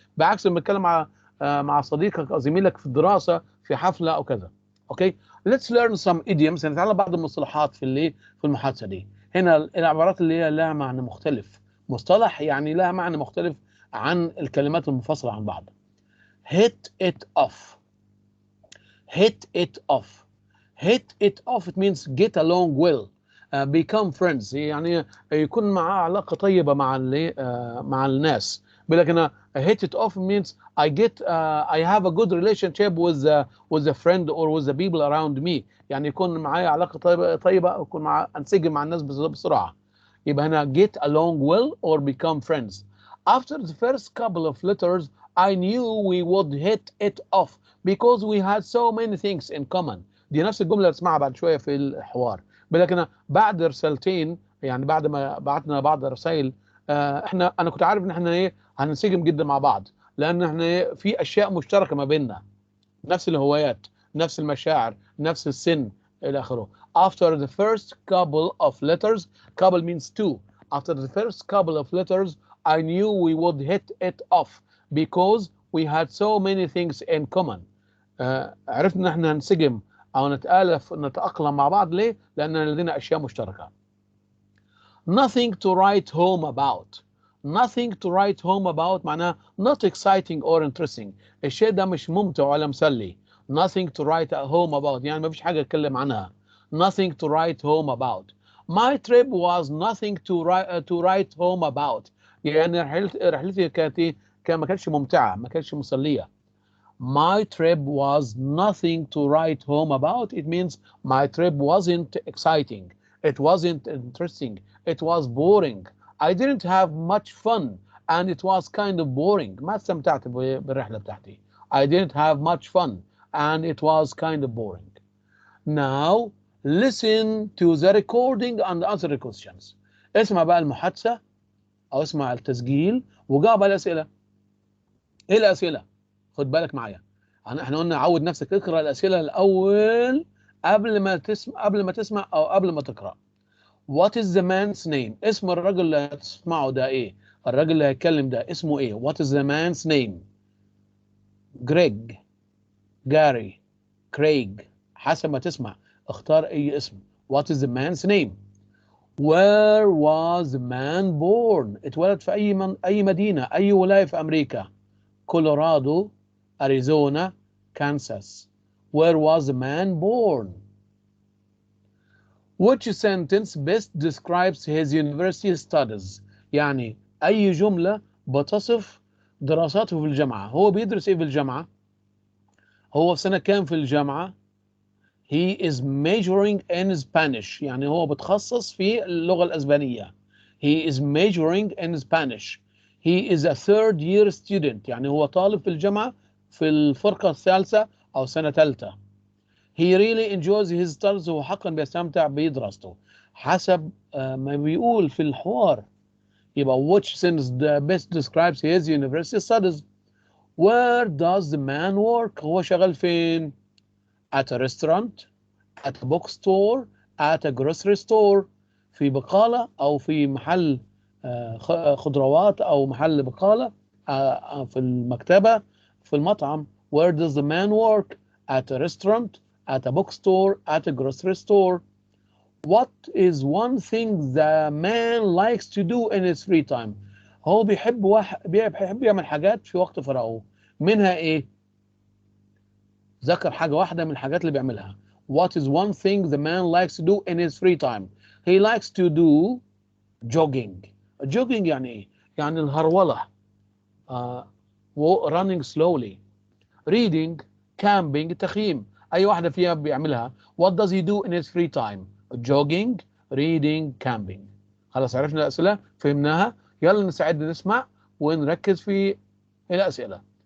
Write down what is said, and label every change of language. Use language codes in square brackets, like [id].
[ar] بعكس لما تتكلم مع صديقك او زميلك في الدراسه في حفله او كذا. [en] Okay. Let's learn some idioms. [ar] نتعلم بعض المصطلحات في المحادثه دي. هنا العبارات اللي هي لها معنى مختلف. مصطلح يعني لها معنى مختلف عن الكلمات المنفصلة عن بعض. [en] hit it off. hit it off. hit it off it means get along well, become friends. [ar] يعني يكون معاه علاقة طيبة مع الناس. لكن [en] hit it off means I have a good relationship with a friend or with the people around me. [ar] يعني يكون معايا علاقة طيبة يكون انسجم مع الناس بسرعة. يبقى [en] هنا get along well or become friends. After the first couple of letters, I knew we would hit it off because we had so many things in common. [ar] دي نفس الجملة اللي تسمعها بعد شوية في الحوار. لكن بعد رسالتين، يعني بعد ما بعتنا بعض الرسائل، أنا كنت عارف إن إحنا هننسجم جدا مع بعض، لأن إحنا في أشياء مشتركة ما بيننا، نفس الهوايات، نفس المشاعر، نفس السن إلى آخره. [en] After the first couple of letters, couple means two. After the first couple of letters, I knew we would hit it off because we had so many things in common. [ar] عرفنا ان احنا هنسجم او نتأقلم مع بعض. ليه؟ لأن لدينا أشياء مشتركة. [en] Nothing to write home about. Nothing to write home about معناه not exciting or interesting. [ar] الشيء ده مش ممتع ولا مسلي. [en] Nothing to write home about [ar] يعني ما فيش حاجة أتكلم عنها. [en] Nothing to write home about. My trip was nothing to write home about. [ar] يعني رحلتي ما كانتش ممتعة، ما كانتش مسلية. [en] My trip was nothing to write home about. It means my trip wasn't exciting. It wasn't interesting. It was boring. I didn't have much fun and it was kind of boring. [ar] ما استمتعت بالرحلة بتاعتي. [en] I didn't have much fun and it was kind of boring. Now listen to the recording and answer the questions. [ar] اسمع بقى المحادثة أو اسمع التسجيل وجاوب على الأسئلة. إيه الأسئلة؟ خد بالك معايا. احنا قلنا عود نفسك تقرأ الأسئلة الأول قبل ما تسمع أو قبل ما تقرأ. [en] What is the man's name? [ar] اسم الرجل اللي هتسمعه ده إيه؟ الرجل اللي هيتكلم ده اسمه إيه؟ [en] What is the man's name? Greg, Gary, Craig. [ar] حسب ما تسمع اختار أي اسم. [en] What is the man's name? Where was the man born? [ar] اتولد في أي مدينة، أي ولاية في أمريكا؟ كولورادو، أريزونا، كانساس. [en] Where was the man born? Which sentence best describes his university studies? [ar] يعني أي جملة بتصف دراساته في الجامعة. هو بيدرس إيه في الجامعة؟ هو في سنة كام في الجامعة؟ [en] He is majoring in Spanish. [ar] يعني هو بتخصص في اللغة الأسبانية. [en] He is majoring in Spanish. He is a third year student. [ar] يعني هو طالب في الجامعة في الفرقة الثالثة أو سنة ثالثة. [en] He really enjoys his studies. [ar] هو حقا بيستمتع بدراسته. حسب ما بيقول في الحوار. يبقى [en] which sentence best describes his university studies. Where does the man work? [ar] هو شغال فين؟ [en] At a restaurant, at a bookstore, at a grocery store. [ar] في بقالة أو في محل خضروات أو محل بقالة في المكتبة في المطعم. [en] Where does the man work? At a restaurant, at a bookstore, at a grocery store. What is one thing the man likes to do in his free time? [ar] هو بيحب يعمل حاجات في وقت فراغه. منها ايه؟ ذكر حاجة واحدة من الحاجات اللي بيعملها. [en] What is one thing the man likes to do in his free time? He likes to do jogging. [ar] Jogging يعني ايه؟ يعني الهرولة. [en] Running slowly. Reading, camping, التخييم. [ar] أي واحدة فيها بيعملها. [en] What does he do in his free time? Jogging, reading, camping. [ar] خلاص عرفنا الأسئلة؟ فهمناها؟ يلا نساعدنا نسمع ونركز في الأسئلة.